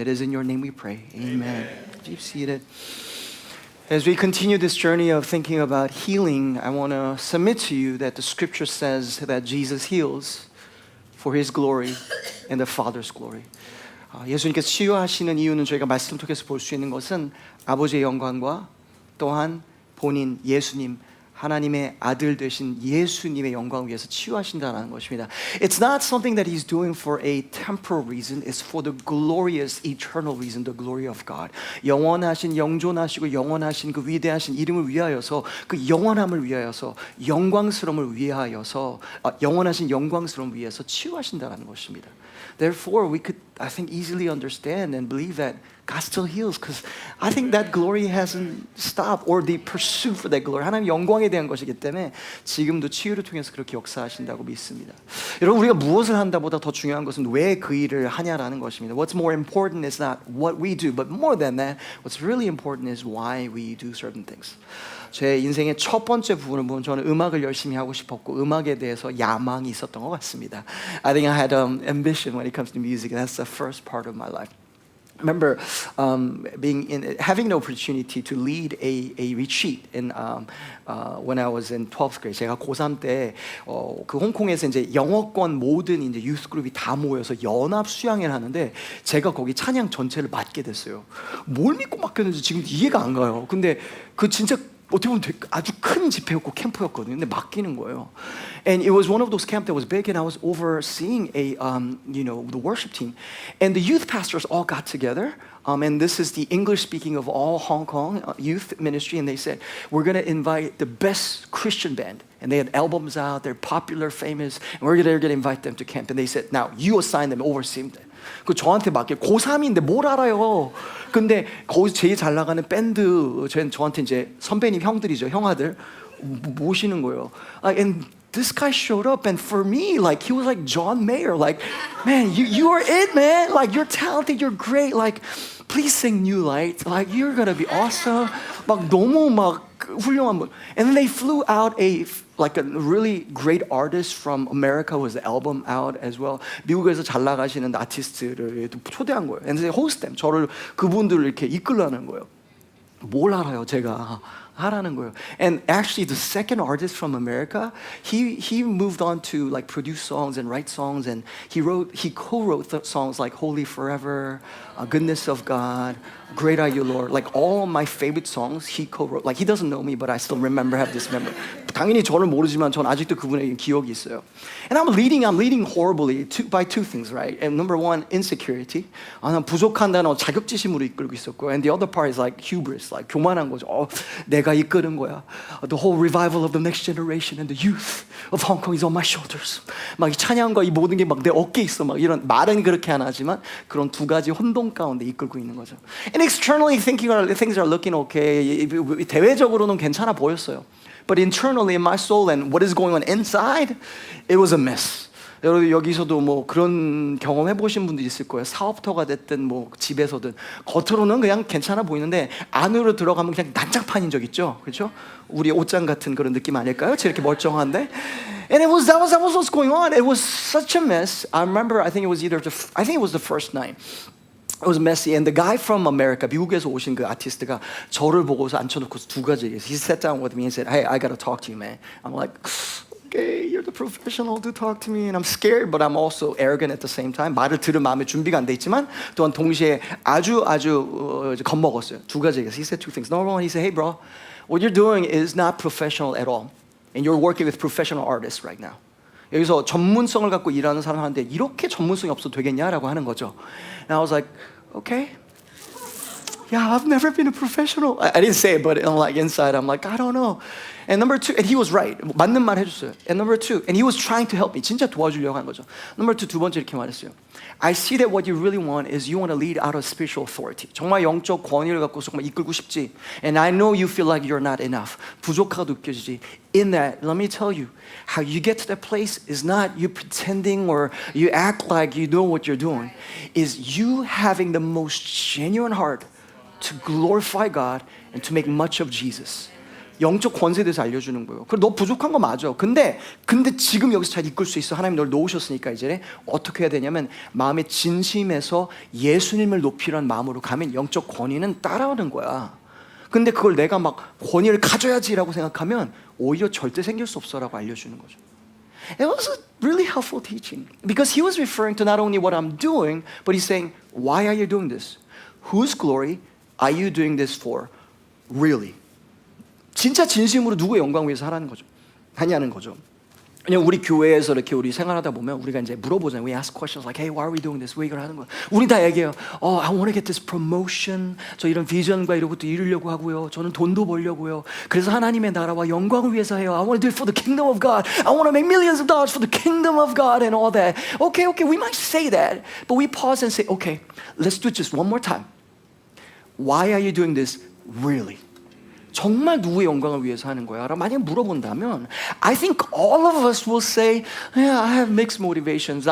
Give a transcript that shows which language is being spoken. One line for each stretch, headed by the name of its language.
English: It is in your name we pray. Amen. Keep seated. As we continue this journey of thinking about healing, I want to submit to you that the scripture says that Jesus heals for his glory and the Father's glory.
Korean: 예수님께서 치유하시는 이유는 저희가 말씀 통해서 볼 수 있는 것은 아버지의 영광과 또한 본인 예수님 하나님의 아들 되신 예수님의 영광을 위해서 치유하신다는 것입니다.
English: It's not something that he's doing for a temporal reason. It's for the glorious eternal reason, the glory of God.
Korean: 영원하신 영존하시고 영원하신 그 위대하신 이름을 위하여서 그 영원함을 위하여서 영광스러움을 위하여서 영원하신 영광스러움을 위해서 치유하신다는 것입니다.
English: Therefore, we could, I think, easily understand and believe that God still heals because I think that glory hasn't stopped or the pursuit for that glory.
Korean: 하나님 영광에 대한 것이기 때문에 지금도 치유를 통해서 그렇게 역사하신다고 믿습니다. 여러분 우리가 무엇을 한다보다 더 중요한 것은 왜 그 일을 하냐라는 것입니다.
English: What's more important is not what we do, but more than that, what's really important is why we do certain things.
Korean: 제 인생의 첫 번째 부분을 보면 저는 음악을 열심히 하고 싶었고 음악에 대해서 야망이 있었던 것 같습니다.
English: I think I had ambition when it comes to music. That's the first part of my life. I remember having the opportunity to lead a retreat when I was in 12th grade.
Korean: 제가 고3 때 그 홍콩에서 이제 영어권 모든 이제 유스 그룹이 다 모여서 연합 수양회를 하는데 제가 거기 찬양 전체를 맡게 됐어요. 뭘 믿고 맡겼는지 지금 이해가 안 가요. 근데 그 진짜 어떻게 보면 아주 큰 집회였고 캠프였거든요. 근데 맡기는 거예요.
English: And it was one of those camps that was big, and I was overseeing the worship team. And the youth pastors all got together. And this is the English speaking of all Hong Kong youth ministry. And they said, we're going to invite the best Christian band. And they had albums out, they're popular, famous. And we're going to invite them to camp. And they said, now you assign them, oversee them.
Korean: 그 저한테 맡겨 고3인데 뭘 알아요. 근데 거기서 제일 잘 나가는 밴드 저한테 이제 선배님 형들이죠. 형아들 모시는 거예요.
English: And this guy showed up and for me like he was like John Mayer. Like man, you are it, man. Like you're talented, you're great. Like please sing New Light. Like you're gonna be awesome.
Korean: 막 너무 막 훌륭한 분.
English: And then they flew out a really great artist from America was the album out as well.
Korean: 미국에서 잘 나가시는 아티스트를 초대한 거예요.
English: And they host them.
Korean: 저를 그분들을 이렇게 이끌라는 거예요. 뭘 알아요, 제가. 하라는 거예요.
English: And actually the second artist from America, he moved on to like produce songs and write songs, and he co-wrote songs like Holy Forever, Goodness of God, Great Are You Lord. Like all my favorite songs he co-wrote. Like he doesn't know me, but I still have this memory.
Korean: 당연히 저를 모르지만 전 아직도 그분의 기억이 있어요.
English: And I'm leading horribly by two things, right? And number one, insecurity.
Korean: 난 부족한다는 자격지심으로 이끌고 있었고,
English: and the other part is like hubris, like
Korean: 교만한 거죠. 내가 이끄는 거야.
English: The whole revival of the next generation and the youth of Hong Kong is on my shoulders.
Korean: 막 이 찬양과 이 모든 게 막 내 어깨에 있어. 막 이런 말은 그렇게 안 하지만 그런 두 가지 혼동 가운데 이끌고 있는 거죠.
English: And externally thinking things are looking okay.
Korean: 대외적으로는 괜찮아 보였어요.
English: But internally in my soul and what is going on inside, it was a mess.
Korean: 여러분 여기서도 뭐 그런 경험해 보신 분들 있을 거예요. 사업터가 됐든 뭐 집에서든 겉으로는 그냥 괜찮아 보이는데 안으로 들어가면 그냥 난장판인 적 있죠, 그렇죠? 우리 옷장 같은 그런 느낌 아닐까요? 이렇게 멀쩡한데,
English: and that was what's going on. It was such a mess. I remember I think it was the first night. It was messy, and the guy from America,
Korean: 미국에서 오신 그 아티스트가 저를 보고서 앉혀놓고 두 가지 얘기했어요.
English: He sat down with me and said, "Hey, I gotta talk to you, man." I'm like, "Okay, you're the professional. Do talk to me." And I'm scared, but I'm also arrogant at the same time.
Korean: 말을 들을 마음에 준비가 안 돼 있지만 또한 동시에 아주 겁먹었어요. 두 가지 얘기했어요.
English: He said two things. Number one, he said, "Hey, bro, what you're doing is not professional at all, and you're working with professional artists right now."
Korean: 여기서 전문성을 갖고 일하는 사람한테 이렇게 전문성이 없어도 되겠냐라고 하는 거죠.
English: And I was like, okay. Yeah, I've never been a professional. I didn't say it, but I'm like inside, I'm like, I don't know. And number two, and he was right.
Korean: 맞는 말 해줬어요.
English: And number two, and he was trying to help me.
Korean: 진짜 도와주려고 한 거죠.
English: Number two,
Korean: 두 번째 이렇게 말했어요.
English: I see that what you really want is you want to lead out of spiritual authority.
Korean: 정말 영적 권위를 갖고 정말 이끌고 싶지.
English: And I know you feel like you're not enough.
Korean: 부족하고 느껴지지.
English: In that, let me tell you, how you get to that place is not you pretending or you act like you know what you're doing. Is you having the most genuine heart to glorify God and to make much of Jesus.
Korean: 영적 권세에 대해서 알려주는 거예요. 그래, 너 부족한 거 맞아. 근데 지금 여기서 잘 이끌 수 있어. 하나님 널 놓으셨으니까 이제 어떻게 해야 되냐면 마음의 진심에서 예수님을 높이라는 마음으로 가면 영적 권위는 따라오는 거야. 근데 그걸 내가 막 권위를 가져야지라고 생각하면 오히려 절대 생길 수 없어라고 알려주는 거죠.
English: It was a really helpful teaching because he was referring to not only what I'm doing, but he's saying, why are you doing this? Whose glory are you doing this for? Really?
Korean: 진짜 진심으로 누구의 영광 위해서 하냐는 거죠. 그냥 우리 교회에서 이렇게 우리 생활하다 보면 우리가 이제 물어보잖아요.
English: We ask questions like, hey, why are we doing this?
Korean: 왜 이걸 하는 거야? 우리 다 얘기해요.
English: I want to get this promotion.
Korean: 저 이런 비전과 이런 것도 이루려고 하고요. 저는 돈도 벌려고요. 그래서 하나님의 나라와 영광을 위해서 해요.
English: I want to do it for the kingdom of God. I want to make millions of dollars for the kingdom of God and all that. Okay, we might say that, but we pause and say, okay, let's do it just one more time. Why are you doing this really?
Korean: 정말 누구의 영광을 위해서 하는 거야? 라고 만약 물어본다면
English: I think all of us will say, yeah, I have mixed motivations.